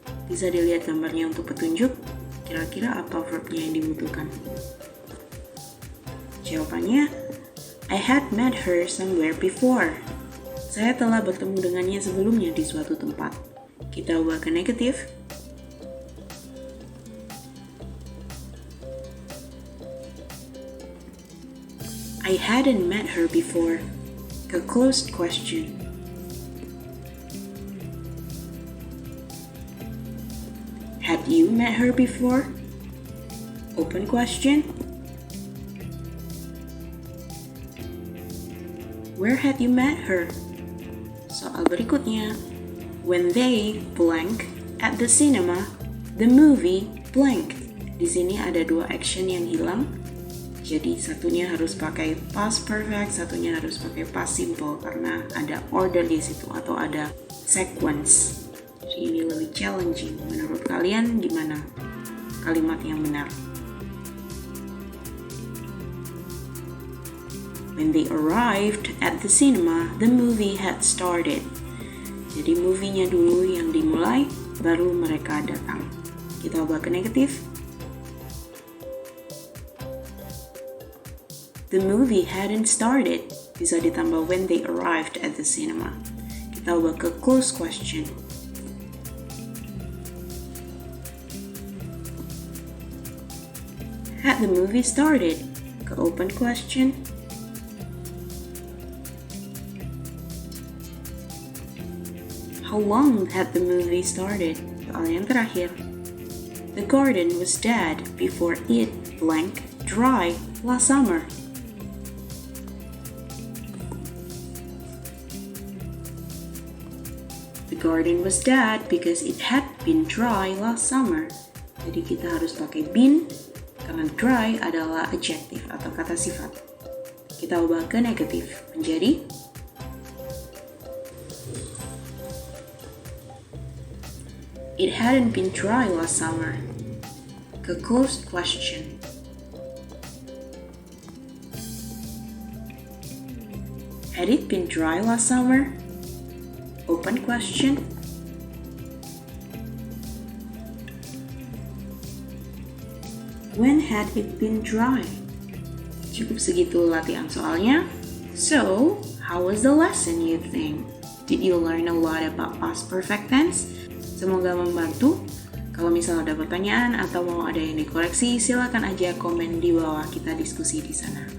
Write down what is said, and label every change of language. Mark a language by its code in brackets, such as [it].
[id] Bisa dilihat gambarnya untuk petunjuk, kira-kira apa verbnya yang dibutuhkan. Jawabannya, [en] I had met her somewhere before. [id] Saya telah bertemu dengannya sebelumnya di suatu tempat. Kita ubah ke negatif. [en] I hadn't met her before. A closed question. Had you met her before? Open question. Where had you met her? [id] Soal berikutnya. [en] When they blank at the cinema, the movie blank. [id] Di sini ada dua action yang hilang. Jadi satunya harus pakai past perfect, satunya harus pakai past simple karena ada order di situ atau ada sequence. Jadi ini lebih challenging. Menurut kalian gimana kalimat yang benar? [en] When they arrived at the cinema, the movie had started. [id] Jadi movie-nya dulu yang dimulai, baru mereka datang. Kita ubah ke negatif. [en] The movie hadn't started. [id] Bisa ditambah [en] when they arrived at the cinema. [id] Kita ubah ke [en] close question. Had the movie started? [id] Ke [en] open question. How long had the movie started? [id] Soal yang terakhir. [en] The garden was dead before it blank dry last summer. The garden was dead because it had been dry last summer. [id] Jadi kita harus pakai been karena dry adalah adjective atau kata sifat. Kita ubah ke negatif menjadi [en] It hadn't been dry last summer. Closed question. Had it been dry last summer? Open question. When had it been dry? [id] Cukup segitu latihan soalnya. [en] So, how was the lesson you think? Did you learn a lot about past perfect tense? [id] Semoga membantu. Kalau misalnya ada pertanyaan atau mau ada yang dikoreksi, silakan aja komen di bawah, kita diskusi di sana.